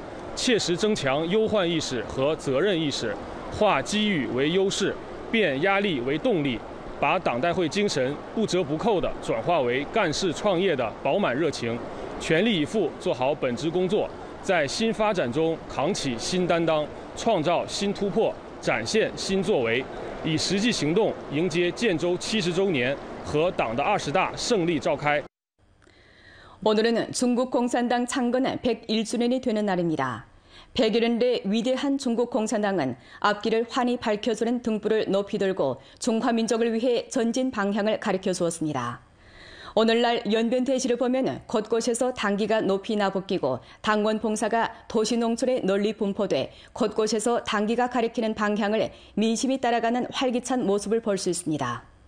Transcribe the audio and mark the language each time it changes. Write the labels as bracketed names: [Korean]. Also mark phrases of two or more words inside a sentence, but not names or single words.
[Chinese] 切实增强忧患意识和责任意识，化机遇为优势，变压力为动力，把党代会精神不折不扣地转化为干事创业的饱满热情，全力以赴做好本职工作，在新发展中扛起新担当，创造新突破，展现新作为，以实际行动迎接建州70周年和党的20大胜利召开。 [Korean] 오늘은 중국 공산당 창건 101주년이 되는 날입니다. 100여년의 위대한 중국 공산당은 앞길을 환히 밝혀주는 등불을 높이 들고 중화민족을 위해 전진 방향을 가리켜 주었습니다. 오늘날 연변 대지를 보면 곳곳에서 당기가 높이 나부끼고 당원 봉사가 도시 농촌에 널리 분포돼 곳곳에서 당기가 가리키는 방향을 민심이 따라가는 활기찬 모습을 볼 수 있습니다.